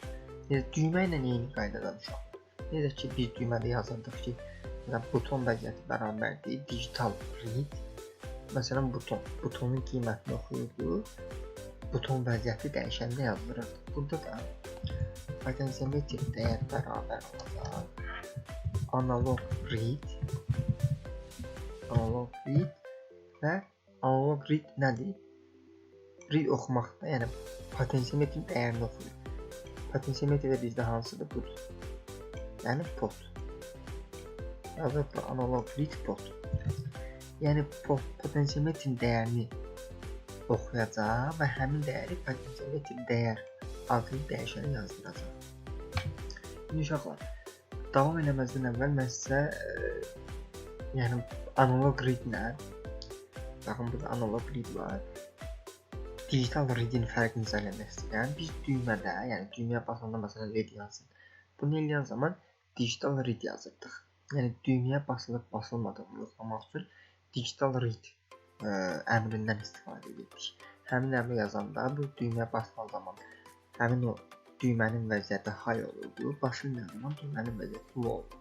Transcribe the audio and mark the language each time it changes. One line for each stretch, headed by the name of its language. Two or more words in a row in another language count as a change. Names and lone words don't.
Azerbaijani: Düymə ilə eyni qaydada uşaq. Necə ki, biz düymədə yazırdıq ki, buton vəziyyəti bərabərdir,
English: digital read.
Azerbaijani: Məsələn, butonun qiymətini oxuyurdu, buton vəziyyəti dəyişəndə yazdırırdı. Burada da potensiyometr dəyər bərabər olacaq.
English: Analog read
Azerbaijani: və
English: analog read
Azerbaijani: nədir? Read oxumaqda, yəni potensiyometrin dəyərini oxuyur. Potensiyometr də bizdə hansıdır? Budur. Yəni pot. Yazırıq
English: analog read pot.
Azerbaijani: Yəni potensiyometrin dəyərini oxuyacaq və həmin dəyəri potensiyometr dəyər adlı dəyişəni yazdıracaq. İndi uşaqlar, davam eləməzdən əvvəl mən sizə yəni
English: analog read-lə,
Azerbaijani: baxın burada
English: analog read
Azerbaijani: var,
English: digital read-in
Azerbaijani: fərqini izah istəyirəm. Biz düymədə, yəni düyməyə basanda məsələn read yazsın. Bunu eləyən zaman
English: digital read
Azerbaijani: yazırdıq. Yəni düyməyə basılıb basılmadığını yoxlamaq üçün
English: digital read
Azerbaijani: əmrindən istifadə edirdik. Həmin əmri yazanda bu düyməyə basılan zaman həmin o düymənin vəziyyəti high olurdu, basılmayan zaman düymənin vəziyyəti low olurdu.